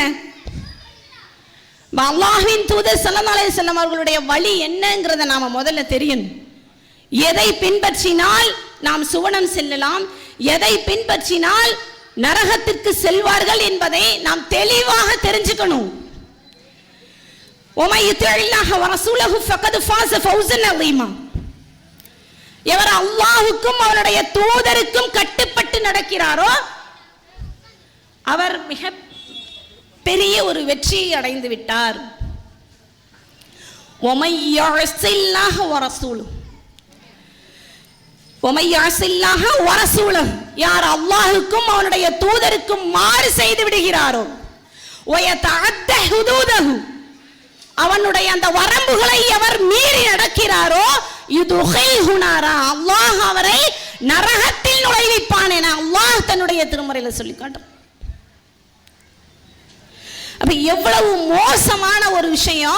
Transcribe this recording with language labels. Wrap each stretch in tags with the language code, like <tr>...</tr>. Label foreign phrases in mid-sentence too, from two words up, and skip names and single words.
<ta>அல்லாஹ்வின் தூதர்</ta> <ar>صلى الله عليه وسلم</ar> <ta>அவர்களுடைய வழி என்னங்கிறத நாம முதல்ல தெரியணும். எதை பின்பற்றினால் நாம் சுவனம் செல்லலாம், எதை பின்பற்றினால் நரகத்திற்கு செல்வார்கள் என்பதை நாம் தெளிவாக தெரிஞ்சுக்கணும்.</ta> <ar>وَمَن يُطِعِ اللَّهَ وَرَسُولَهُ فَقَدْ فَازَ فَوْزًا عَظِيمًا.</ar> <ta>எவர் அல்லாஹ்வுக்கும் அவருடைய தூதருக்கும் கட்டுப்பட்டு நடக்கிறாரோ அவர் மிக பெரிய ஒரு வெற்றியை அடைந்து விட்டார்.</ta> <ar>وَمَن يَعْصِ اللَّهَ وَرَسُولَهُ وَمَن يَعْصِ</ar> <ta>اللَّهَ وَرَسُولَهُ யார் அல்லாஹ்வுக்கும் அவருடைய தூதருக்கும் மாறு செய்து விடுகிறாரோ</ta> <ar>وَيَتَعَدَّ حُدُودَهُ</ar> <ta>அவனுடைய அந்த வரம்புகளை எவர் மீறி நடக்கிறாரோ</ta> <ar>يدخله نارا</ar> <ta>அல்லாஹ் அவரை நரகத்தில் நுழைவிப்பான் என அல்லாஹ் தன்னுடைய திருமறையில சொல்லி காட்டுறான். அப்ப எவ்வளவு மோசமான ஒரு விஷயம்.</ta>